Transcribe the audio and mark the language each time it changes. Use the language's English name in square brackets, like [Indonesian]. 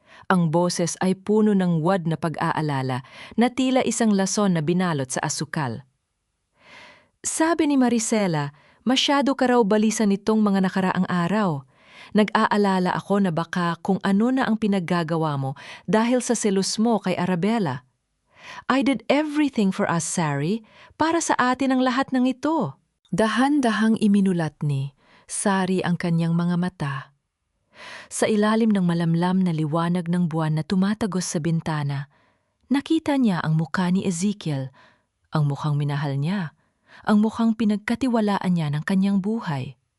[Filipino] Ang boses ay puno ng wad na pag-aalala na tila isang lason na binalot sa asukal. Sabi ni Maricela, masyado ka raw balisan nitong mga nakaraang araw. Nag-aalala ako na baka kung ano na ang pinaggagawa mo dahil sa selos mo kay Arabella. [English] I did everything for us, Sari. [Filipino] Para sa atin ang lahat ng ito. Dahan-dahang iminulat ni Sari ang kanyang mga mata. Sa ilalim ng malamlam na liwanag ng buwan na tumatagos sa bintana, nakita niya ang mukha ni Ezekiel, ang mukhang minahal niya, ang mukhang pinagkatiwalaan niya ng kanyang buhay.